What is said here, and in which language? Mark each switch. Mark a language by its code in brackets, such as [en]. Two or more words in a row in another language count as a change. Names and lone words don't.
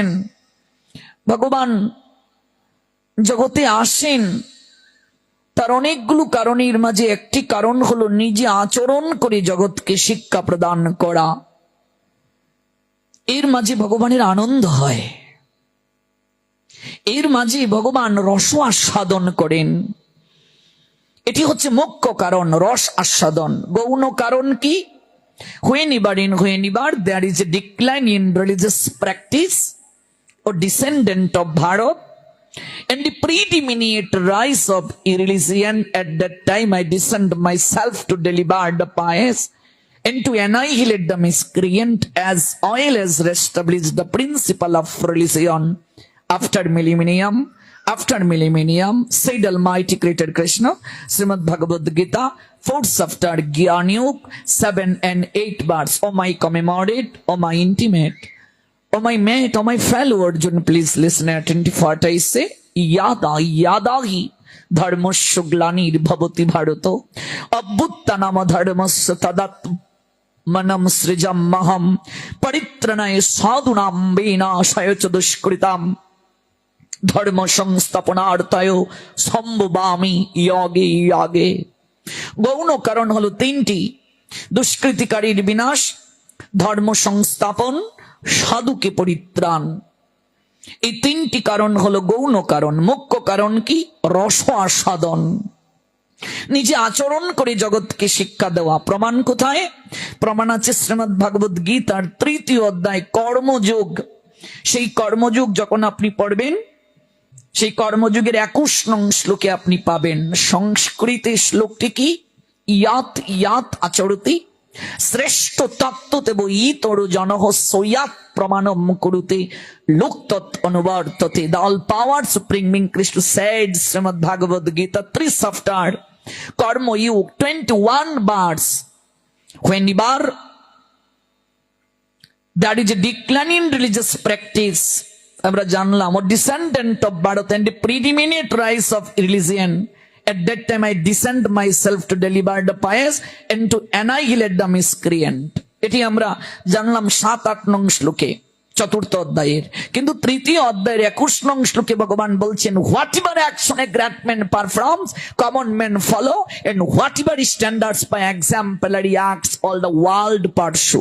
[bn] ভগবান জগতে আসেন তার অনেকগুলো কারণের মাঝে একটি কারণ হলো নিজে আচরণ করে জগৎকে শিক্ষা প্রদান করা। এর মাঝে ভগবানের আনন্দ হয়, এর মাঝে ভগবান রস আস্বাদন করেন। এটি হচ্ছে মুখ্য কারণ, রস আস্বাদন। গৌণ কারণ কি? [en] whenever there is a decline in religious practice or descendant of Bharat and the predominant rise of religion, at that time I descend myself to deliver the pious and to annihilate the miscreant as well as establish the principle of religion. After millennium, said Almighty Creator Krishna, Srimad Bhagavad Gita, 4th chapter, Gyanyuk, 7 and 8 verse. O my commemorate, O my intimate, O my mate, O my fellow Arjun, please listen attentive what I say. [sa] ইয়াদা ইয়াদাহি ধর্মস্য গ্লানির্ভবতি ভারত অভ্যুত্থানাম ধর্মস্য তদাত্মনম সৃজম্মহম পরিত্রাণায় সাধুনাম বিনাশায় চ দুষ্কৃতাম ধর্ম সংস্থাপনার্থায় সম্ভবামি ইয়াগে ইয়াগে। [bn] গৌণ কারণ হলো তিনটি: দুষ্কৃতিকারীর বিনাশ, ধর্ম সংস্থাপন, সাধুকে পরিত্রাণ। এই তিনটি কারণ হলো গৌণ কারণ। মুখ্য কারণ কি? রস আস্বাদন, নিজে আচরণ করে জগৎকে শিক্ষা দেওয়া। প্রমাণ কোথায়? প্রমাণ আছে শ্রীমদ্ ভাগবত গীতার 3য় অধ্যায় কর্মযোগ। সেই কর্মযোগ যখন আপনি পড়বেন, সেই কর্মযোগের 21 নং শ্লোকে আপনি পাবেন। সংস্কৃতে শ্লোকটি কি? [sa] ইয়াত ইয়াত আচরতি শ্রেষ্ঠ তত্ত্বতেব ইতর জনঃ সয়াত প্রমাণম কুরুতে লোকতৎ অনুবর্ততে। [en] The all power supreme being Krishna said, Srimad Bhagavad Gita 3 chapter, Karma Yoga 21 verse. Whenever that is a decline in religious practice, [bn] আমরা জানলাম ও [en] descendant of Bharat and the predominant rise of religion. At that time I descend myself to deliver the pious and to annihilate the miscreant. [bn] এটি আমরা জানলাম 7-8 নং শ্লোকে 4th অধ্যায়ের। কিন্তু 3য় অধ্যায়ের 21 নং শ্লোকে ভগবান বলছেন, [en] what ever action a great man performs common man follow, and what ever standards by exemplary acts all the world pursue.